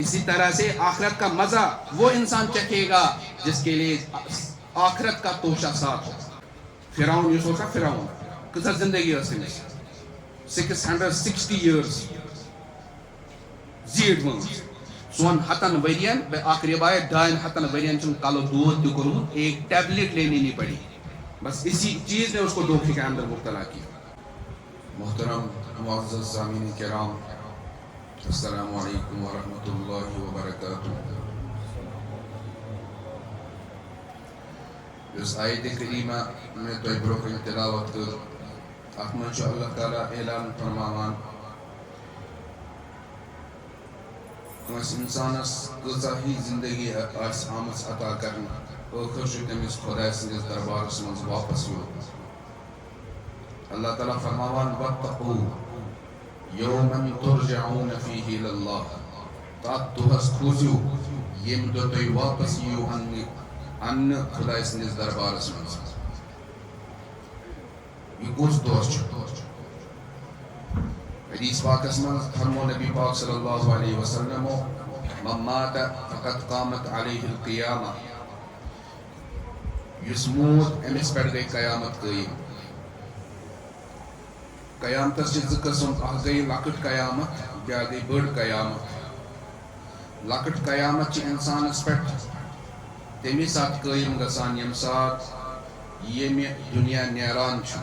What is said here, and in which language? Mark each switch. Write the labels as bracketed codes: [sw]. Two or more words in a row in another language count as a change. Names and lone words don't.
[ur] اسی طرح سے آخرت کا مزہ وہ انسان چکھے گا جس کے لیے آخرت کا توشہ ساتھ ہو. [ks] فرعون یس اوسا فرعون کۭژاہ زندگی ٲس أمِس 660 years زیٖٹھ وٲنٛس ژۄن ہتن ؤرین اکھ روایت 200 ؤرین چھُنہٕ کلہٕ دود تہِ کوٚرمُت [ur] ایک ٹیبلٹ لینے نہیں پڑی بس اسی چیز نے اس کو دھوکے کے اندر مبتلا کیا. محترم معزز سامعین کرام [ar] السلام علیکم ورحمۃ اللہ وبرکاتہ. [ur] اس آیت کریمہ میں [ks] تو برونٛہہ تلاوت کر اتھ منٛز چھُ اللہ تعالیٰ اعلان فرماوان کٲنٛسہِ اِنسانس کۭژاہ ہی زندگی آسہِ آمٕژ عطا کرنہٕ ٲخر چھُ تٔمِس خۄداے سٕنٛدِس دربارس منٛز واپس یُن. اللہ تعالیٰ فرماوان [ar] واتقوا یوماً ترجعون فیہ الی اللہ [ks] تتھ دۄہس کھوٗژِو ییٚمہِ دۄہ تُہۍ واپس یِیِو اننہٕ خۄداے سٕنٛدِس دربارس منٛز. یہ کُس دۄہ چھُ؟ حدیث پاکس منٛز فرمو نبی پاک صلی اللہ علیہ وسلم [ar] من مات فقد قامت علیہ القیامہ [ks] یُس موٗد أمِس پٮ۪ٹھ گٔے قیامت قٲیِم. قیامتس چھِ زٕ قٕسم اکھ گٔے لۄکٕٹ قیامت بیٛاکھ گٔے بٔڑ قیامت. لۄکٕٹ قیامت چھِ انسانس پٮ۪ٹھ تمے ساتہٕ قٲیِم گژھان ییٚمہِ ساتہٕ ییٚمہِ دُنیا نیران چھُ.